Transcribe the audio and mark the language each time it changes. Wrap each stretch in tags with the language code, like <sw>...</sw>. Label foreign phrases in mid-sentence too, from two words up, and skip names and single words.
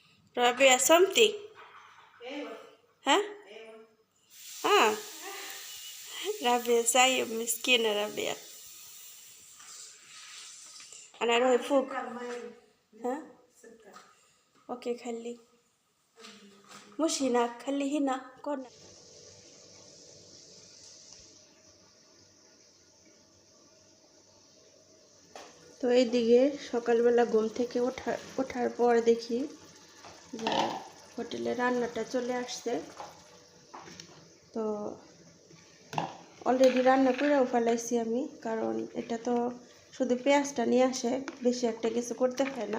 <en>Rabia something? Huh?</en> <ms>Ah, Rabia saya miskin Rabia.</ms> <ar>أنا أروح فوق. ها؟ أوكي خلي. مش هناك خلي هنا كورنر.</ar> <bn>তো এইদিকে সকালবেলা ঘুম থেকে ওঠার পর দেখি যে হোটেলে রান্নাটা চলে আসছে। তো অলরেডি রান্না করেও ফেলাইছি আমি, কারণ এটা তো শুধু পেঁয়াজটা নিয়ে আসে, বেশি একটা কিছু করতে হয় না।</bn>